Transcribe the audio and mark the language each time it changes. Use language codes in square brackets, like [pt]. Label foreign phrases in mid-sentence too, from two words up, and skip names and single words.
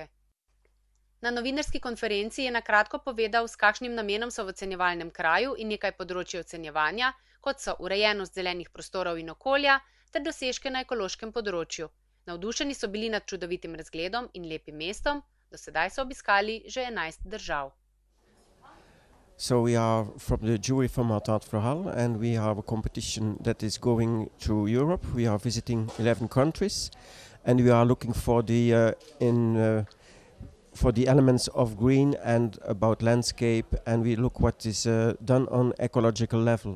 [sl] Na novinarski konferenci je na kratko povedal, s kakšnim namenom so v ocenjevalnem kraju in nekaj področij ocenjevanja, kot so urejenost zelenih prostorov in okolja ter dosežke na ekološkem področju. Navdušeni so bili nad čudovitim razgledom in lepim mestom, do sedaj so obiskali že 11 držav. [en] So we are from the jury from Anton Floral and we have a competition that is going through Europe. We are visiting 11 countries and we are looking for the elements of green and about landscape, and we look what is done on ecological level.